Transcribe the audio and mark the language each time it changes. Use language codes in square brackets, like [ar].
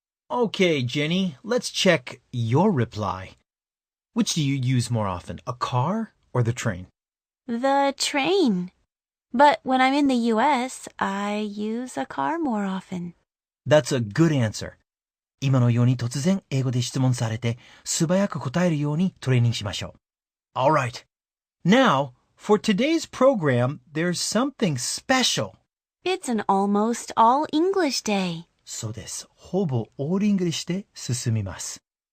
[en] Okay, Jenny, let's check your reply. Which do you use more often, a car or the train? The train. But when I'm in the US, I use a car more often. That's a good answer. [ja] 今のように突然英語で質問されて素早く答えるようにトレーニングしましょう。 [en] Alright. Now, for today's program, there's something special. It's an almost all English day. [ja] そうです。ほぼオールイングリッシュで進みます。